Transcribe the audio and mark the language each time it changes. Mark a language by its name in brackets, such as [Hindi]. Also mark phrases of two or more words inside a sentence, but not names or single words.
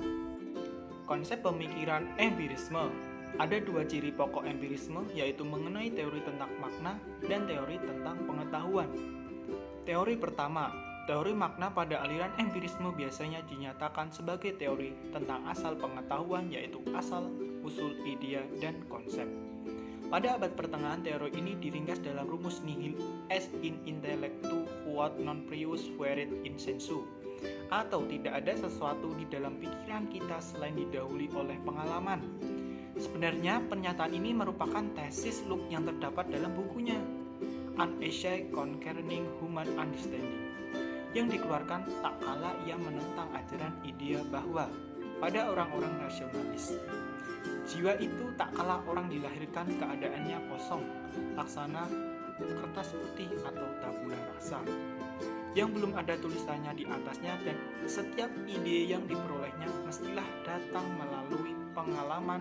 [Indonesian] Konsep pemikiran empirisme. Ada dua ciri pokok empirisme, yaitu mengenai teori tentang makna dan teori tentang pengetahuan. Teori pertama, teori makna pada aliran empirisme biasanya dinyatakan sebagai teori tentang asal pengetahuan, yaitu asal, usul, idea, dan konsep. Pada abad pertengahan, teori ini diringkas dalam rumus [Latin] nihil est in intellectu quod non prius fuerit in sensu, [Indonesian] atau tidak ada sesuatu di dalam pikiran kita selain didahului oleh pengalaman. Sebenarnya pernyataan ini merupakan tesis Locke yang terdapat dalam bukunya An Essay Concerning Human Understanding. yang dikeluarkan tak kala ia menentang ajaran idea bahwa pada orang-orang rasionalis, jiwa itu tak kala orang dilahirkan keadaannya kosong, laksana kertas putih atau [Latin] tabula rasa, [Indonesian] yang belum ada tulisannya di atasnya, dan setiap ide yang diperolehnya mestilah datang melalui pengalaman.